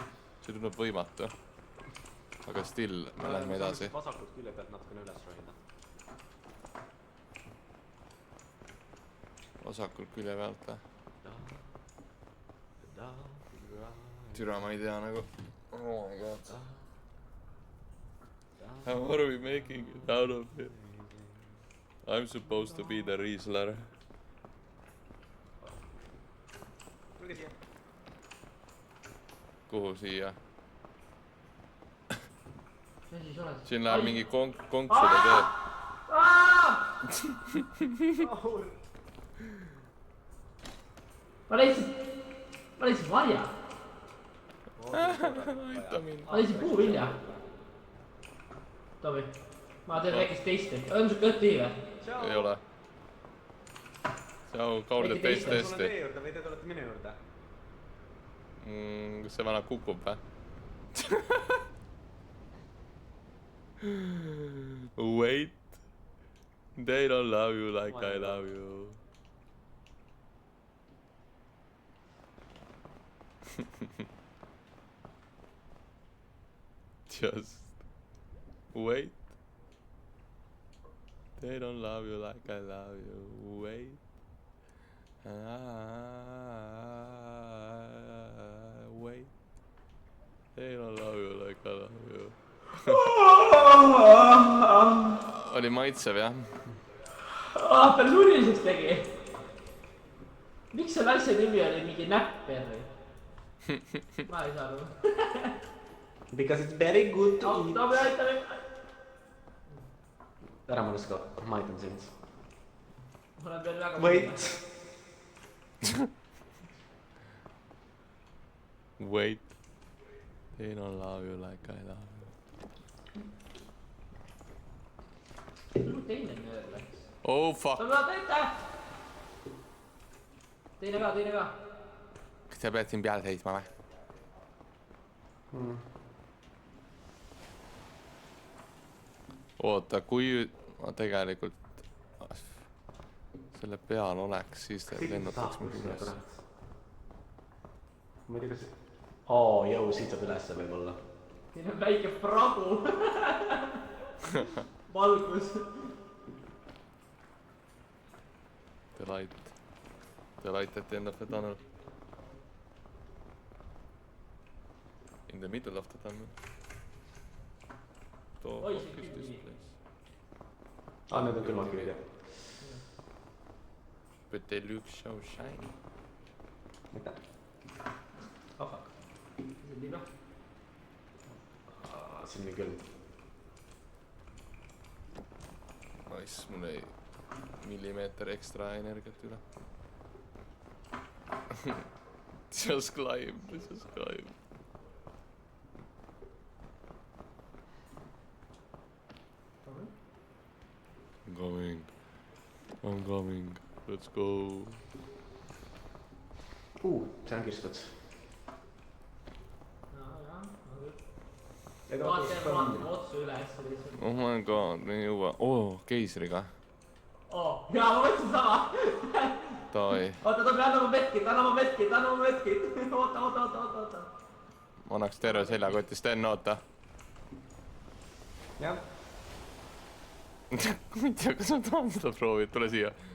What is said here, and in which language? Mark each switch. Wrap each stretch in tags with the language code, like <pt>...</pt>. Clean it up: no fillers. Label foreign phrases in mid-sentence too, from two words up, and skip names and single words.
<et>See tundub võimatu. Aga still, me lähme edasi. Vasakult külje pealt natukene üles rohida. Vasakult külje pealt või? Türa ma ei tea nagu.</et> <en>Oh my god. How are we making it out of here? I'm supposed to be the Riesler.</en> <et>Tulge siia. Kuhu siia? Mis siis oled? Siin läheb mingi konksude tee. Ma leidsin marja. Aita mind. Ma leidsin puuvilja. Tomi, ma teen väikest testi. On su kõht tühi või? Ei ole. Tšau, Kaur teeb teist Tulen testi. teie juurde või te tulete minu juurde? Kas see vana kukub või?</et> <en>Wait. They don't love you like I love you. Just wait. They don't love you like I love you. Wait. Wait. They don't love you like I love you.</en> <et>Oli maitsev jah? Peal nuriseks tegi. Miks selle asja nimi oli mingi näpper? Ma ei saa aru.</et> <en>Because it's very good to eat.</en> <et>Tomi, aita. Ära munuska, ma aitan sind. Mul on veel väga...</et> <en>Wait. Wait. They don't love you like I love you.</en> <et>Teine nöör läks.</et> <en>Oh fuck.</en> <et>Tomi, aita. Teine ka. Kas sa pead siin peal seisma või? Oota, kui ma tegelikult selle peal oleks, siis ta lennutaks mind üles. Ma ei tea, kas... Oo, jõu, siit saab ülesse võib-olla. Siin on väike pragu. Valgus.</et> <en>The light at the end of the tunnel. In the middle of the tunnel.</en> <et>Oi, see on külm. Need on külmad külid, jah.</et> <en>But they look so shiny.</en> <et>Mida?</et> <en>Oh fuck.</en> <et>See on liiga. See on nii külm. Nice, mul jäi millimeeter ekstra energiat üle.</et> <en>Just climb, just climb. I'm coming, let's go.</en> <et>See on kistud. vaatame otsa üles lihtsalt.</et> <en>Oh my god,</en> <et>me ei jõua. Keisriga. Jaa, ma mõtlesin sama. Davai. Oota, anna mu medkit. Oota. Ma annaks terve seljakoti, Sten, oota. Jah. Ma ei tea, kas ma tahan seda proovida, tule siia.</et>